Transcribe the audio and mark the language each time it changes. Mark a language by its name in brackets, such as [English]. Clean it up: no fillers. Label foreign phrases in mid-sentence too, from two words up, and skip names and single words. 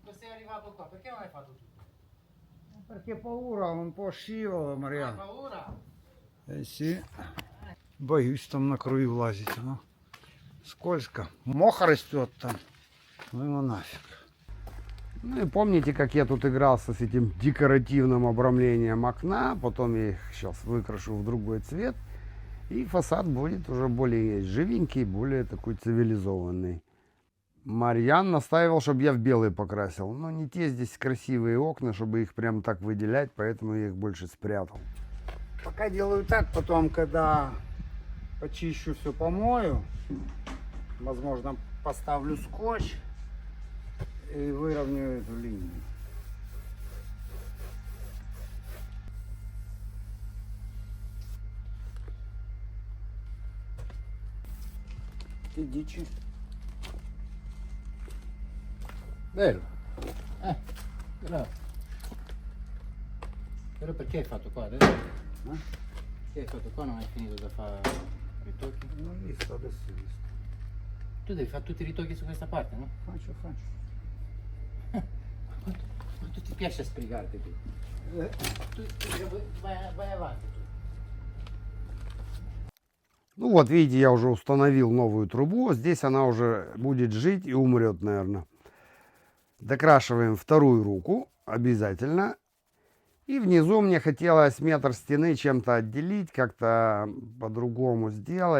[Italian] arrivato qua? Perché non hai fatto tutto? Perché paura, un по' scivolo, Hai Мар'ян. paura? Sì. [Russian] Боюсь там на краю лазить, ну. Скользко. Мох растет там. Ну его нафиг. Ну и помните, как я тут игрался с этим декоративным обрамлением окна, потом я их сейчас выкрашу в другой цвет, и фасад будет уже более живенький, более такой цивилизованный. Марьян настаивал, чтобы я в белый покрасил, но не те здесь красивые окна, чтобы их прям так выделять, поэтому я их больше спрятал. Пока делаю так, потом, когда почищу, все помою, возможно, поставлю скотч и выровняю эту линию. [Italian] Che dici? Bello. Bravo. Però perché hai fatto qua adesso? Perché hai fatto qua? Non hai finito da fare ritocchi? Non visto, adesso visto. Tu devi fare tutti i ritocchi su questa parte, no? Faccio. Quanto ti piace sbrigarti tu? Vai avanti tu. [Russian] Ну вот, видите, я уже установил новую трубу. Здесь она уже будет жить и умрет, наверное. Докрашиваем вторую руку обязательно. И внизу мне хотелось метр стены чем-то отделить, как-то по-другому сделать.